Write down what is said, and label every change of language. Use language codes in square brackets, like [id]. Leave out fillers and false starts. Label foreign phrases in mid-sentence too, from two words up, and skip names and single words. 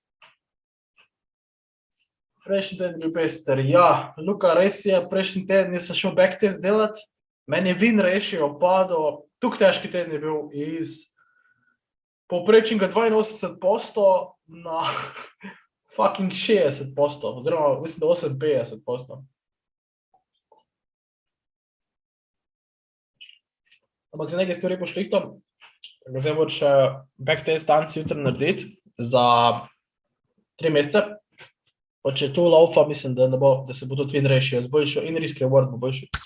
[sl] Prejšnji teden bil pester, ja, Luka, res je, prejšnji teden nisem šel backtest delat, meni je [en] win ratio [sl] padel, tukaj težki teden je bil iz povprečnega 82% na fucking 60%, oziroma mislim, da 58%. Ampak za nekaj stvari pošlihto, zdaj moraš backtest danes jutri narediti za 3 mesece. Pa če to laufa, mislim, da ne bo, da se bo tudi [en] win ratio [sl] zboljšal in [en] risk reward [sl] bo boljši.